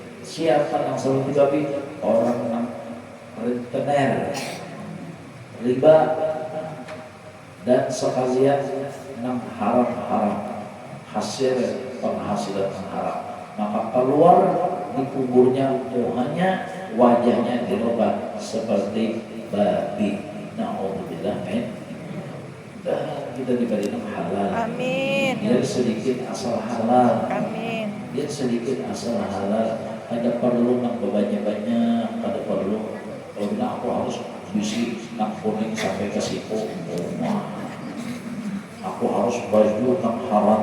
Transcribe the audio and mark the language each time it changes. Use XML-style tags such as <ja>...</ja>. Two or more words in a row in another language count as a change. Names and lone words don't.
<id>Siapa yang seperti babi? Orang yang rentenir, riba, dan sekalian nang haram-haram, hasil penghasilan yang haram, maka keluar di kuburnya hanya wajahnya dirubah seperti babi.</id> <ar>نعوذ بالله من.</ar> <id>Dan kita diberi halal. Amin. Biar sedikit asal halal. Amin.</id> <bjn>Biar sedikit asal halal. Ada perlu nang banyak-banyak, ada perlu. Kalau bilang aku harus bisi nang kuning sampai ke siku. Aku harus baju nang haram.</bjn>